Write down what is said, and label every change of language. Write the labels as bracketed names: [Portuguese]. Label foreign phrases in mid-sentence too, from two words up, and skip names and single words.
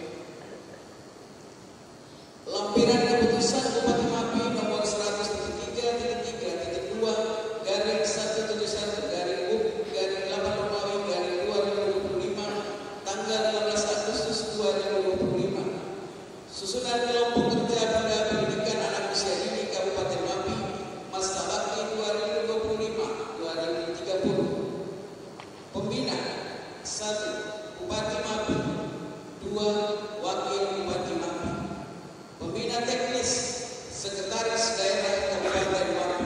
[Indonesian] Lampiran keputusan Bupati Mapi nomor 100.3.3.2 garing 171 garing UP garing 8 Romawi garing 2025 tanggal 15 Agustus 2025. Susunan kelompok kerja pada pendidikan anak usia dini Kabupaten Mapi masa bakti 2025-2030. Pembina 1. Bupati Mapi. 2. Wakil Bupati Mapi. Pembina teknis Sekretaris Daerah Kabupaten Mapi.